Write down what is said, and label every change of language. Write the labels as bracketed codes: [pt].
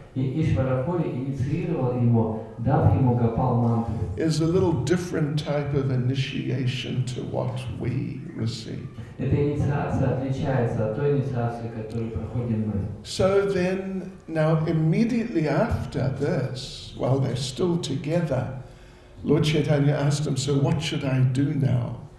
[ru] И Ишварапури инициировал его, дав ему Гопал мантру. [en] Is a little different type of initiation to what we receive. [ru] Эта инициация отличается от той инициации, которую проходим мы. [en] So then, now immediately after this, while they're still together, Lord Chaitanya asked him, so what should I do now?